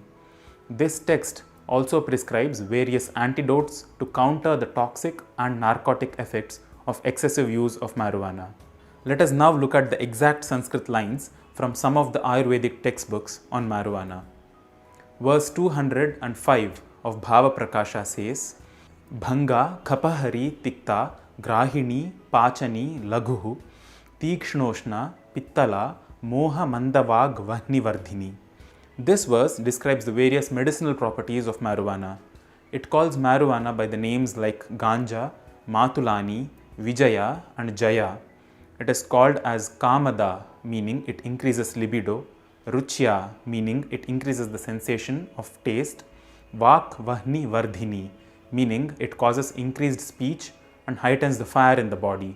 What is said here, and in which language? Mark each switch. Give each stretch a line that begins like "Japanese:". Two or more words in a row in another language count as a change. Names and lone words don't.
English: This text also prescribes various antidotes to counter the toxic and narcotic effects of excessive use of marijuana. Let us now look at the exact Sanskrit lines from some of the Ayurvedic textbooks on marijuana. Verse 205 of Bhava Prakasha says,
Sanskrit: Bhanga Khapahari Tikta Grahini Pachani Laghuhu Tikshnoshna Pittala Moha Mandavag Vahni Vardhini.
English: This verse describes the various medicinal properties of marijuana. It calls marijuana by the names like Ganja, Matulani, Vijaya and Jaya. It is called as Kamada, meaning it increases libido, Ruchya, meaning it increases the sensation of taste,
Sanskrit: Vak Vahni Vardhini,
English: meaning it causes increased speech and heightens the fire in the body.